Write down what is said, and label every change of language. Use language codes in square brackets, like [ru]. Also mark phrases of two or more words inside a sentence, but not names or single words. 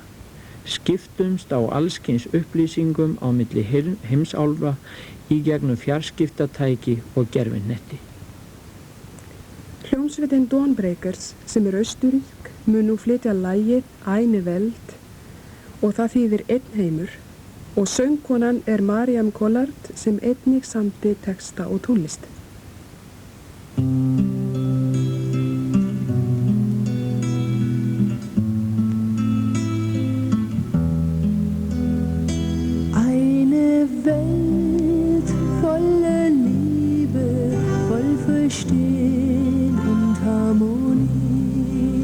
[is] Skiptumst á allskyns upplýsingum á milli heimsálfa í gegnum fjarskiptatæki og gervinetti. Hljómsveitin Dawnbreakers sem Austurrísk mun nú flytja lagið Eine Welt og það þýðir einn heimur og söngkonan Mariam Collard sem einnig samdi texta og tónlist. [de] Eine Welt voller Liebe, voll Verstehen und Harmonie.